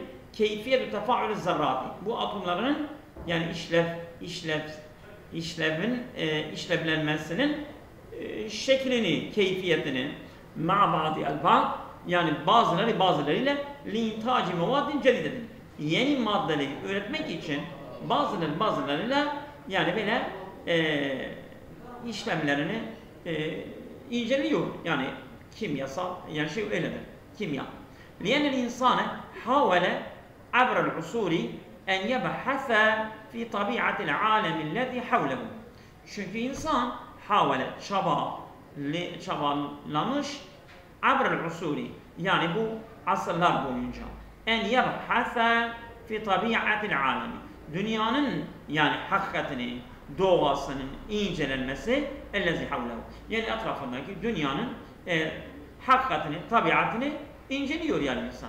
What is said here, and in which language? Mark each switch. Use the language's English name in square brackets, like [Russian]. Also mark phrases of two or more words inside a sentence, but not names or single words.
[Arabic] كيفية تفاعل الذرات. [Turkish] Bu atomların yani işlevlenmesinin şeklini, keyfiyetini [Arabic] مع بعض البعض, [Turkish] yani bazılarıyla [Arabic] لإنتاج مواد جديدة, [Turkish] yeni maddeleri üretmek için bazılarıyla yani böyle işlemlerini inceliyor. Yani kimyasal, yani şey öyledir. Kimya. [Arabic] لأن الإنسان حاول عبر العصور أن يبحث في طبيعة العالم الذي حوله. [Turkish] Çünkü insan çabalamış [Arabic] عبر العصور, [Turkish] yani bu asırlar boyunca [Arabic] أن يبحث في طبيعة العالم, [Turkish] dünyanın yani hakikatini, doğasının incelenmesi [Arabic] الذي حوله, [Turkish] yani etrafındaki dünyanın hakikatini, tabiatını inceliyor yani insan.